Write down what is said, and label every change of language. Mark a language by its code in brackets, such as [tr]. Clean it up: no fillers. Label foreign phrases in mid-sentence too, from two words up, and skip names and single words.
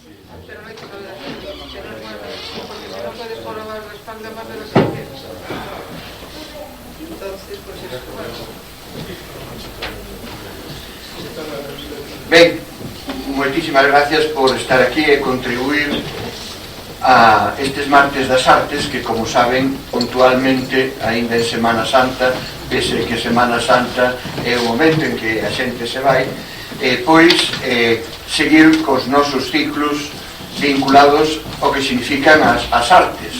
[es] Pero no hay que saber hacer, que no es bueno, porque si no puedes jorobar la espalda más de lo que quieres. Entonces, pues eso, bueno. [gl] Ben, moitísimas gracias por estar aquí e contribuir a estes martes das artes que, como saben, puntualmente, aínda en Semana Santa, pese que Semana Santa é o momento en que a xente se vai, pois seguir cos nosos ciclos vinculados ao que significan as artes.